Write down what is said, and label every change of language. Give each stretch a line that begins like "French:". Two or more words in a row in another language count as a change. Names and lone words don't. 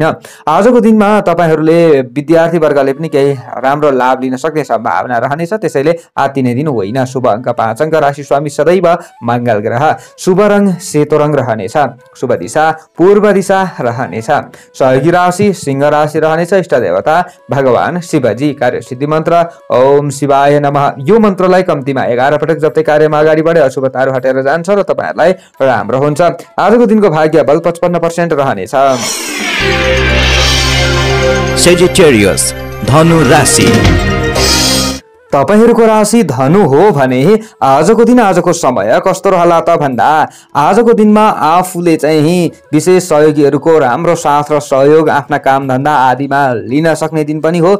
Nepali: आजको दिनमा तपाईहरूले विद्यार्थी वर्गले पनि केही राम्रो लाभ लिन सक्ने सम्भावना रहनेछ। त्यसैले आत्तिने दिन होइन। शुभ अङ्क 5 अङ्क, राशि स्वामी सदैव मङ्गल ग्रह, शुभ रङ सेतो रङ रहनेछ, शुभ दिशा पूर्व दिशा रहनेछ, सहयोगी राशि सिंह राशि रहनेछ, इष्ट देवता भगवान शिवजी, कार्य सिद्धि मन्त्र
Sanskrit: ओम शिवाय नमः।
Nepali: यो मन्त्रलाई कम्तीमा 11 पटक जप्दै कार्यमा अगाडि बढे अशुभताहरू हटेर जान्छ र तपाईहरूलाई राम्रो हुन्छ। आजको दिनको भाग्य बल 55% रहनेछ। सेजिटेरियस धनु राशि। तपाईहरूको राशि धनु हो भने आजको दिन, आजको समय कस्तो रहला त भन्दा, आजको दिनमा आफूले चाहिँ विशेष सहयोगीहरूको राम्रो साथ र सहयोग आफ्ना काम धन्दा आदिमा लिन सक्ने दिन पनि हो।